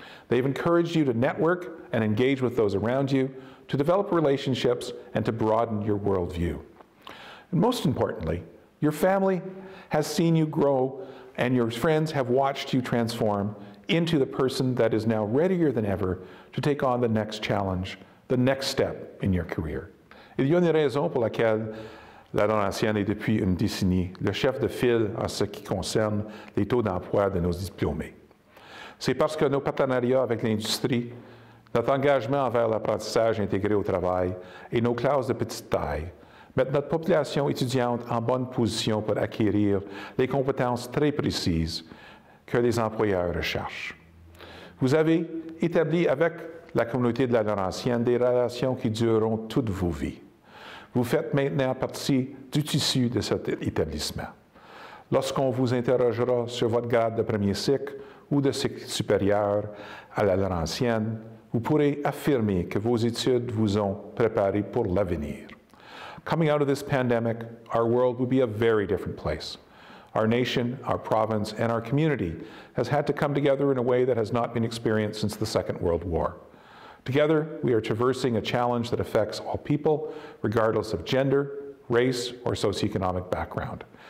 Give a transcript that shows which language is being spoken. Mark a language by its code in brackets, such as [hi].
[en] They've encouraged you to network and engage with those around you, to develop relationships and to broaden your worldview. And most importantly, your family has seen you grow and your friends have watched you transform into the person that is now readier than ever to take on the next challenge, the next step in your career. [fr] Il y a une raison pour laquelle la Laurentienne est depuis une décennie le chef de file en ce qui concerne les taux d'emploi de nos diplômés. C'est parce que nos partenariats avec l'industrie, notre engagement envers l'apprentissage intégré au travail et nos classes de petite taille mettent notre population étudiante en bonne position pour acquérir les compétences très précises que les employeurs recherchent. Vous avez établi avec la communauté de la Laurentienne des relations qui dureront toutes vos vies. Vous faites maintenant partie du tissu de cet établissement. Lorsqu'on vous interrogera sur votre grade de premier cycle ou de cycle supérieur à la Laurentienne, vous pourrez affirmer que vos études vous ont préparé pour l'avenir. [en] Coming out of this pandemic, our world will be a very different place. Our nation, our province, and our community has had to come together in a way that has not been experienced since the Second World War. Together, we are traversing a challenge that affects all people, regardless of gender, race, or socioeconomic background.